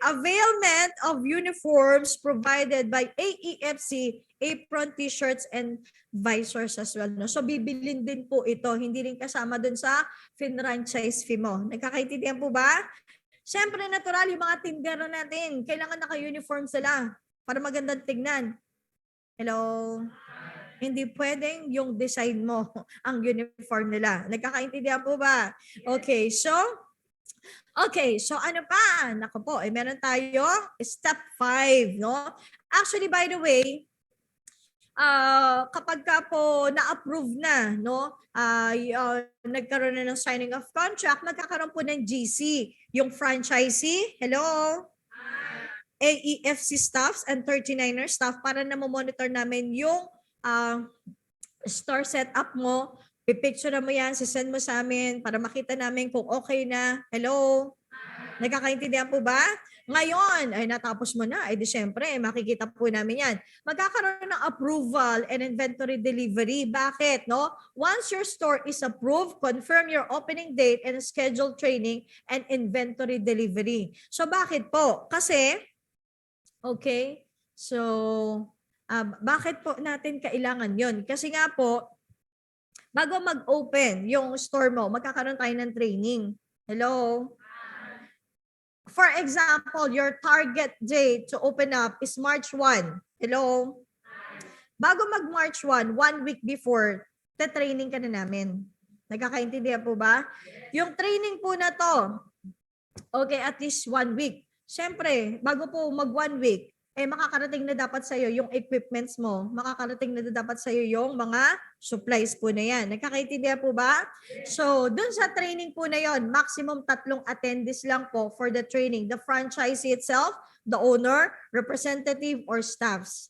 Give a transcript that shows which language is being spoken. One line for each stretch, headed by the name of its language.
English: Availment of uniforms provided by AEFC, apron, t-shirts, and visors as well. No?
Filipino: So, bibilin din po ito. Hindi rin kasama dun sa franchise fee mo. Nagkakaintindihan po ba? Siyempre, natural, yung mga tindero natin, kailangan naka-uniform sila para magandang tignan. Hello? Hindi pwedeng yung design mo ang uniform nila. Nagkakaintindihan po ba? Okay, so ano pa? Nako po, meron tayo step 5, no?
English: Actually, by the way,
Filipino: kapag ka po na-approve na, no? Nagkaroon na ng signing of contract, magkakaroon po ng GC, yung franchisee. Hello? AEFC staffs and 39er staff para na monitor namin yung store setup mo. Pipicture mo yan, sisend mo sa amin para makita namin kung okay na. Hello? Nagkakaintindihan po ba? Ngayon, ay natapos mo na, ay di syempre, makikita po namin yan. Magkakaroon ng approval and inventory delivery. Bakit? No?
English: Once your store is approved, confirm your opening date and schedule training and inventory delivery.
Filipino: So bakit po? Kasi, okay, so bakit po natin kailangan yon? Kasi nga po, bago mag-open yung store mo, magkakaroon tayo ng training.
English: Hello? For example, your target date to open up is March 1. Hello?
Filipino: Bago mag-March 1, 1 week before, training ka na namin. Nagkakaintindihan po ba? Yung training po na to, okay, at least 1 week. Siyempre, bago po mag 1 week, makakarating na dapat sa'yo yung equipments mo. Makakarating na dapat sa'yo yung mga supplies po na yan. Nagkakaintindihan po ba? So, dun sa training po na yon, maximum 3 attendees lang po for the training.
English: The franchisee itself, the owner, representative, or staffs.